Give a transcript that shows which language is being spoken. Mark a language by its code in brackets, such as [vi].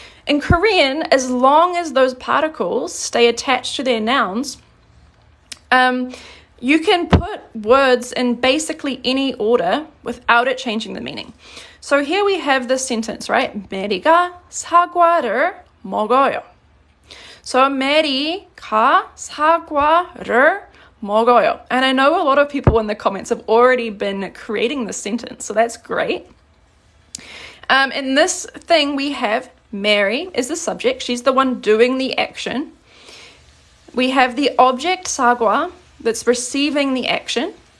[en] In Korean, as long as those particles stay attached to their nouns, you can put words in basically any order without it changing the meaning. So here we have this sentence, right? [ko] 메리가 사과를 먹어요. So 메리가 사과를 먹어요. [en] And I know a lot of people in the comments have already been creating this sentence, so that's great. In this thing, we have Mary is the subject. She's the one doing the action. We have the object 사과 that's receiving the action.